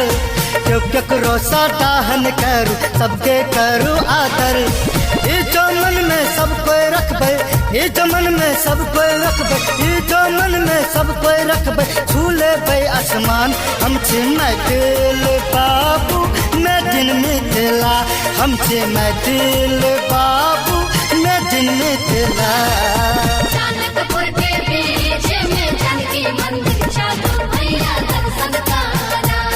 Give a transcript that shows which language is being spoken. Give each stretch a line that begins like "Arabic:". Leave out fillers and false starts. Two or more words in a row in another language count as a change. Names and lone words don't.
Maithili: क्यों केकरो सा डाहन करू सबके करू आदर। ई जो मन में सब कोई रखबे। ई जो मन में सब कोई रखबे। ई जो मन में सब कोई रखबे। छू लेबे आसमान। हम छी मैथिल बाबू
English: made in
Maithili: मिथिला। हम छी मैथिल बाबू
English: made in
Maithili: मिथिला। जानकपुर के बीच में जानकी मंदिर चलू भैया दर्शन करा।